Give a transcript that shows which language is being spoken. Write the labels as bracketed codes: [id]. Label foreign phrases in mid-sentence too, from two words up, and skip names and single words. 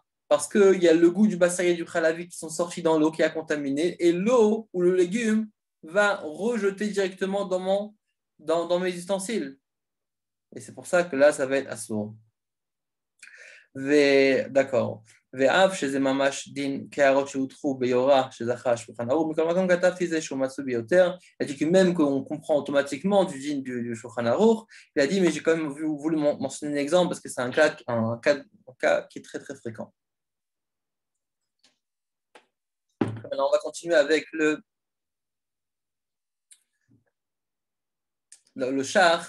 [fr] Parce qu'il y a le goût du basari et du khalavi qui sont sortis dans l'eau qui a contaminé, et l'eau ou le légume va rejeter directement dans mes ustensiles. Et c'est pour ça que là, ça va être assourd. D'accord. [he] ואף שזה ממש דין קערות שהוטחו ביורה שזכה שולחן ערוך, מכל מקום כתבתי זה שהוא מצוי ביותר. [fr] Il a dit que même qu'on comprend automatiquement du dîn du Shulchan Aruch, il a dit mais j'ai quand même voulu mentionner un exemple parce que c'est un cas qui est très très fréquent. Maintenant on va continuer avec le char.